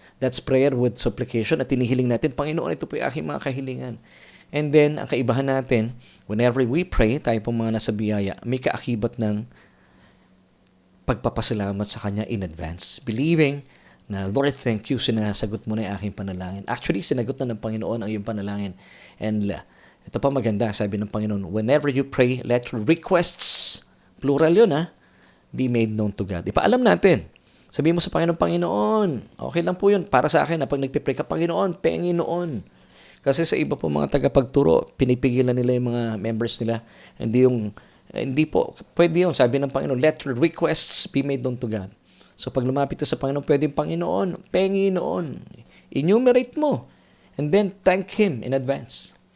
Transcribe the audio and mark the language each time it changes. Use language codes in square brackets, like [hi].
[en] That's prayer with supplication [tl] at tinihiling natin, Panginoon, ito po yung aking mga kahilingan. And then, ang kaibahan natin, [en] whenever we pray, [tl] tayo pong mga nasa biyaya, may kaakibat ng pagpapasalamat sa Kanya in advance. Believing na, [en] Lord, thank you, [tl] sinasagot mo na yung aking panalangin. Actually, sinagot na ng Panginoon ang iyong panalangin. [en] And [tl] ito pa maganda, sabi ng Panginoon, [en] whenever you pray, let your requests, plural yun be made known to God. [tl] Ipaalam natin. Sabihin mo sa Panginoon, okay lang po yun. Para sa akin, na pag nagpipray ka, Panginoon. Kasi sa iba po mga tagapagturo, pinipigilan nila yung mga members nila. Hindi po, pwede yun. Sabi ng Panginoon, [en] let your requests be made known to God. [tl] So pag lumapit ka sa Panginoon, pwedeng Panginoon. Enumerate mo. [en] And then thank Him in advance.